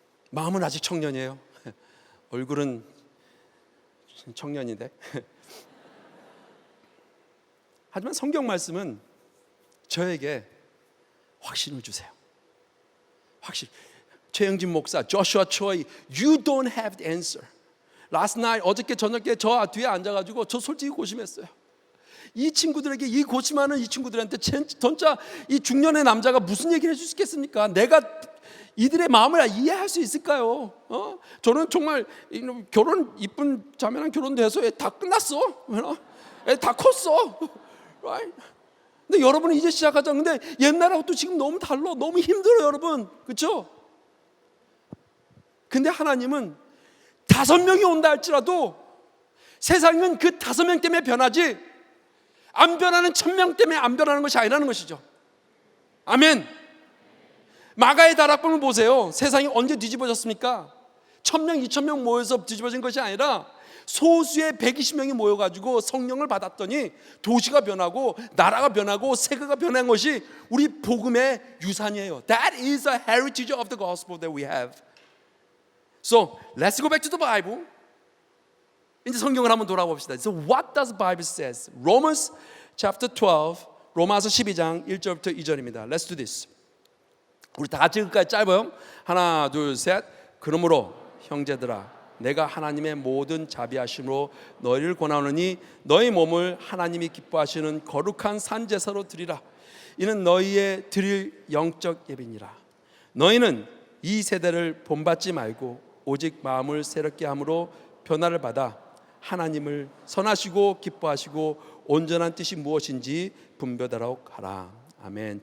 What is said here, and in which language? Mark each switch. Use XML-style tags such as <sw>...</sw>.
<ko>마음은 아직 청년이에요. 얼굴은 청년인데. 하지만 성경 말씀은 저에게 확신을 주세요. 확신.</ko> <en>최영진 목사, 조슈아 초이, you don't have the answer. Last night,</en> <ko>어저께 저녁에 저 뒤에 앉아가지고 저 솔직히 고심했어요. 이 친구들에게, 이 고심하는 이 친구들한테 진짜 이 중년의 남자가 무슨 얘기를 해줄 수 있겠습니까? 내가 이들의 마음을 이해할 수 있을까요? 저는 정말 결혼, 이쁜 자매랑 결혼돼서 애 다 끝났어. 애 다 컸어.</ko> <en>Right?</en> <ko>근데 여러분은 이제 시작하자. 근데 옛날하고 또 지금 너무 달라. 너무 힘들어요, 여러분. 그렇죠? 근데 하나님은 5명이 온다 할지라도 세상은 그 5명 때문에 변하지 안 변하는 1000명 때문에 안 변하는 것이 아니라는 것이죠. 아멘. 마가의 다락방을 보세요. 세상이 언제 뒤집어졌습니까? 1000명, 2000명 모여서 뒤집어진 것이 아니라 소수의 120명이 모여가지고 성령을 받았더니 도시가 변하고 나라가 변하고 세계가 변한 것이 우리 복음의 유산이에요.</ko> <en>That is a heritage of the gospel that we have. So let's go back to the Bible.</en> <ko>이제 성경을 한번 돌아봅시다.</ko> <en>So what does the Bible says? Romans chapter 12,</en> <ko>로마서 12장 1절부터 2절입니다.</ko> <en>Let's do this.</en> <ko>우리 다 같이 끝까지 짧아요. 하나, 둘, 셋. 그러므로 형제들아, 내가 하나님의 모든 자비하심으로 너희를 권하노니 너희 몸을 하나님이 기뻐하시는 거룩한 산제사로 드리라. 이는 너희의 드릴 영적 예배니라. 너희는 이 세대를 본받지 말고 오직 마음을 새롭게 함으로 변화를 받아 하나님을 선하시고 기뻐하시고 온전한 뜻이 무엇인지 분별하도록 하라. 아멘.</ko>